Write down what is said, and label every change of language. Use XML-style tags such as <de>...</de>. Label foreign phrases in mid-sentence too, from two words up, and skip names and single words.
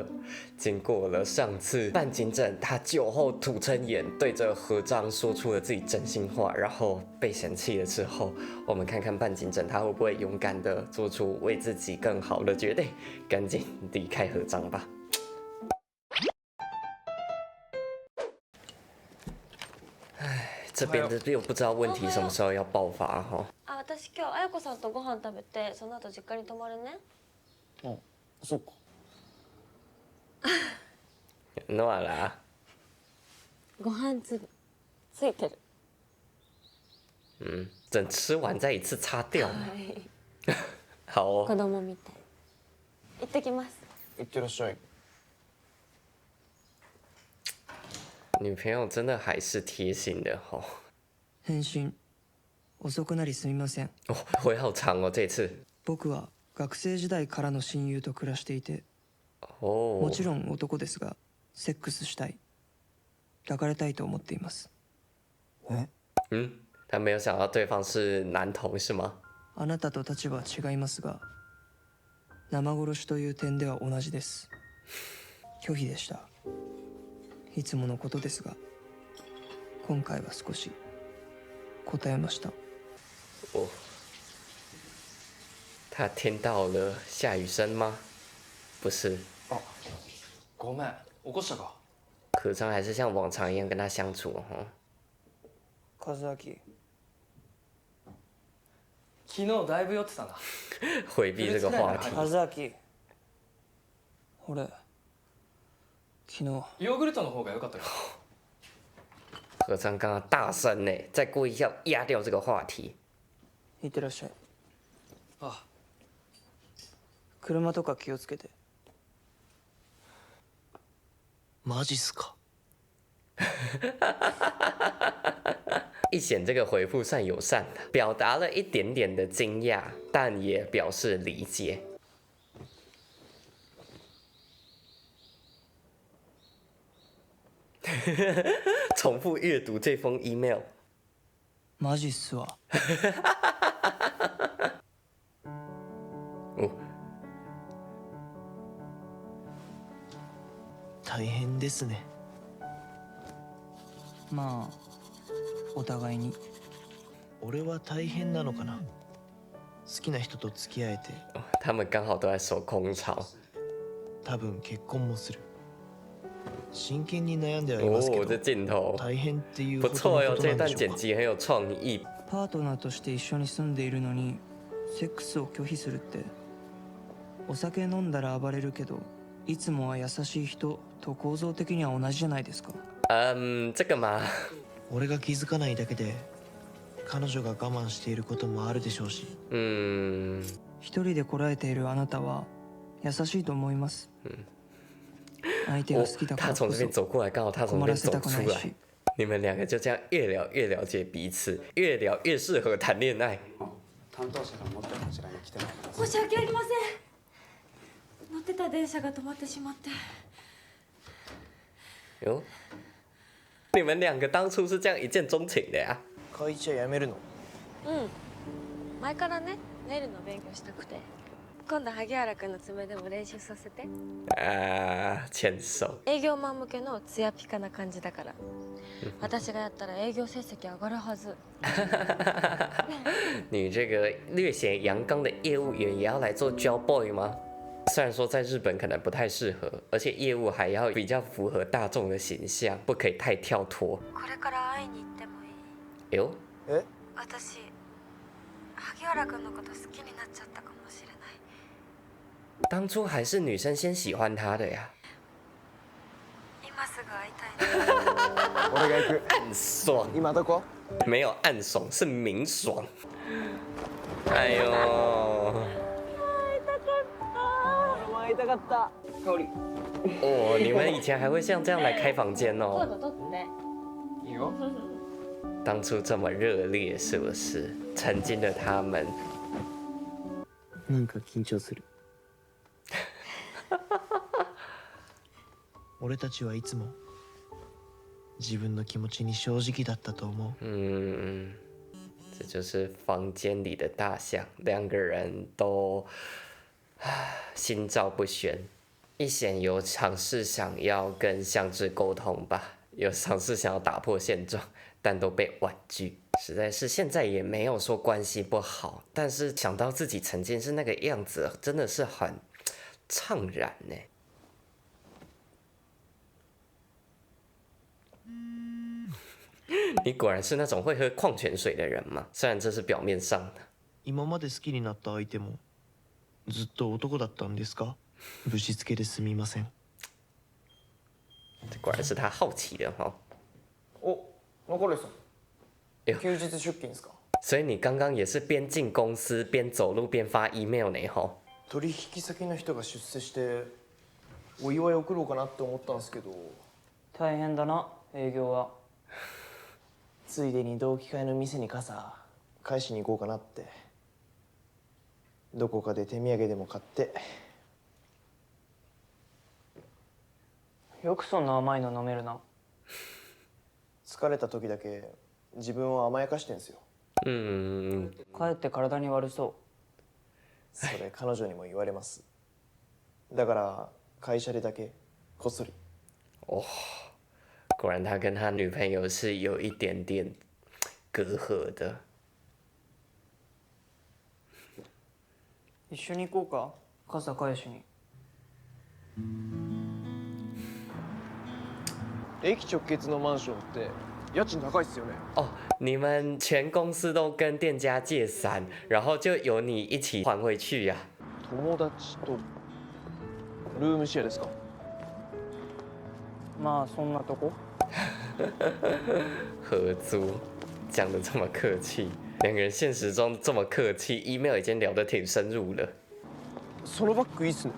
<zh>经过了上次半金正他酒后吐真言，对着合章说出了自己真心话，然后被嫌弃了之后，我们看看半金正他会不会勇敢的做出为自己更好的决定，赶紧离开合章吧。这边的又不知道问题什么时候要爆发哈。</zh> <ja>あ、私今日彩子さんとご飯食べて、その後実家に泊まるね。あ、そうか。</ja> <zh>诺啦，</zh> <ja>ご飯粒ついてる。</ja> <zh>等吃完再一次擦掉。</zh> <ja>はい。</ja> <zh>好哦。</zh> <ja>子供みたい。行ってきます。いってらっしゃい。</ja> <zh>女朋友真的还是贴心的哈。</zh> <ja>返信遅くなりすみません。</ja> <zh>哦，回好长哦，这次。</zh> <ja>僕は学生時代からの親友と暮らしていて、</ja> <zh>哦。</zh> <ja>もちろん男ですが、セックスしたい、抱かれたいと思っています。</ja> <zh>他没有想到对方是男同是吗？</zh> <ja>あなたと立場は違いますが、生殺しという点では同じです。拒否でした。いつものことですが、今回は少し答えました。</ja> <zh>哦。他听到了下雨声吗？不是，</zh> <ja>あ、ごめん、起こしたか。</ja> <zh>可张还是像往常一样跟他相处哈。</zh> <ja>和明、昨日だいぶ酔ってたな。</ja> <zh>回避这个话题。</zh> <ja>和明、俺昨日ヨーグルトの方が良かったか。</ja> <zh>何张刚刚大声呢，在故意要压掉这个话题。</zh> <ja>いってらっしゃい。あ、車とか気をつけて。マジっすか。</ja> <zh>一显这个回复算友善的，表达了一点点的惊讶，但也表示理解。重复阅读这封 email。</zh> <ja>マジっすわ。</ja> <zh>哦，</zh> <ja>大変ですね。まあお互いに。俺は大変なのかな。好きな人と付き合えて、</ja> <zh>他们刚好都在守空巢。</zh> <ja>多分結婚もする。真剣に悩んではいますけ</ja> <zh>哦，这</zh> <ja>ど、</ja> <zh>镜头</zh> <ja>大変っていう</ja> <zh>不</zh> <ja>ほど</ja> <zh>错哟，</zh> <ja>のこと</ja> <zh>这段</zh> <ja>なんでしょうか。</ja> <zh>剪辑很有创意。</zh> <ja>パートナーとして一緒に住んでいるのにセックスを拒否するって、お酒飲んだら暴れるけどいつもは優しい人と構造的には同じじゃないですか。</ja> <zh>这个嘛，</zh> <ja>俺が気づかないだけで、彼女が我慢していることもあるでしょうし。一人でこらえているあなたは優しいと思います。相手が好きだから</ja> <zh>他从</zh> <ja>こそ</ja> <zh>这边走过来，刚好他从</zh> <ja>困</ja> <zh>那边走</zh> <ja>らせたくな</ja> <zh>出来</zh> <ja>いし。</ja> <zh>你们两个就这样越聊越了解彼此，越聊越适合談恋愛。</zh> <ja>担当者がもっとこちらに来てもらいます。申し訳ありません。乗ってた電車が止まってしまって。</ja> <zh>哟，你们两个当初是这样一见钟情的呀？</zh> <ja>会社辞めるの？うん。前からね、ネイルの勉強したくて。今度萩原くんの爪でも練習させて。</ja> <zh>牵手。</zh> <ja>営業マン向けのツヤピカな感じだから。私がやったら営業成績上がるはず。</ja> <zh>你这个略显阳刚的业务员也要来做</zh> <en>job boy</en> <zh>吗？虽然说在日本可能不太适合，而且业务还要比较符合大众的形象，不可以太跳脱。</zh> <ja>これから会いに行ってもいい？</ja> <zh>哟，</zh> <ja>え？私、萩原くんのこと好きになっちゃったかもしれない。</ja> <zh>当初还是女生先喜欢他的呀。</zh> <ja>今すぐ会いたいな。俺が行く。</ja> <zh>暗爽，</zh> <ja>今どこ？</ja> <zh>没有暗爽，是明爽。哎呦，</zh> <ja>俺も会いたかった。香り。</ja> <zh>哦，你们以前还会像这样来开房间哦？</zh> <ja>撮って。いいよ。</ja> <zh>当初这么热烈，是不是？曾经的他们，</zh> <ja>なんか緊張する。俺たちはいつも自分の気持ちに正直だったと思う。</ja> <zh>这就是房间里的大象，两个人都心照不宣。一贤有尝试想要跟相知沟通吧，有尝试想要打破现状，但都被婉拒。实在是现在也没有说关系不好，但是想到自己曾经是那个样子，真的是很怅然呢。你果然是那种会喝矿泉水的人嘛？虽然这是表面上的。</zh> <ja>今まで好きになった相手もずっと男だったんですか？ぶしつけですみません。</ja> <zh>果然是他好奇的哈。</zh> <ja>お、中西さん。</ja> <zh>哎呦</zh> <ja>休日出勤ですか？</ja> <zh>所以你刚刚也是边进公司边走路边发 email 呢吼。</zh> <ja>取引先の人が出世してお祝い送ろうかなって思ったんですけど。大変だな営業は。ついでに同期会の店に傘返しに行こうかなって。どこかで手土産でも買って。よくそんな甘いの飲めるな。疲れた時だけ自分を甘やかしてんすよ。かえって体に悪そそれ彼女にも言われます。だから会社でだけこっそり。</ja> <zh>哦，果然他跟他女朋友是有一点点隔阂的。</zh> <ja>う。一緒に行こうか傘返しに。駅直結のマンションって家賃高いっすよね。</ja> <zh>哦，你们全公司都跟店家借伞，然后就由你一起还回去呀、</zh> <ja>友達とルームシェアですか？まあそんなとこ。</ja> <zh>合租，讲的这么客气，两个人现实中这么客气，email 已经聊得挺深入了。</zh> <ja>そのバッグいいっすね。</ja>